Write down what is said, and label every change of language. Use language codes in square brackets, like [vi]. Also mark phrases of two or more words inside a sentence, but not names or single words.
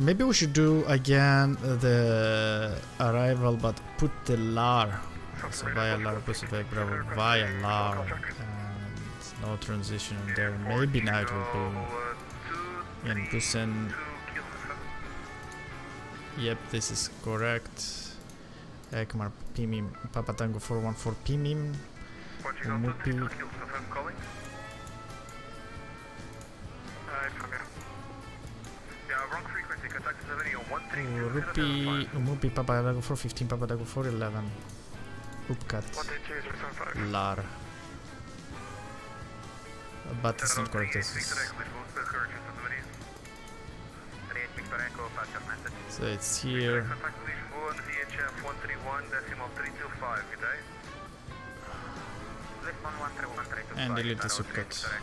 [en] Maybe we should do again the arrival, but put the LAR. So via LAR, Pacific Bravo, via LAR, and no transition there. Maybe now it will be in Busan. Yep, this is correct. Ekmar Pimim, Papa Tango 414 Pimim. Umupi. Umupi Papa Tango 415, Papa Tango 411. Upcut. LAR. But it's not correct. So it's here. And delete this upcut.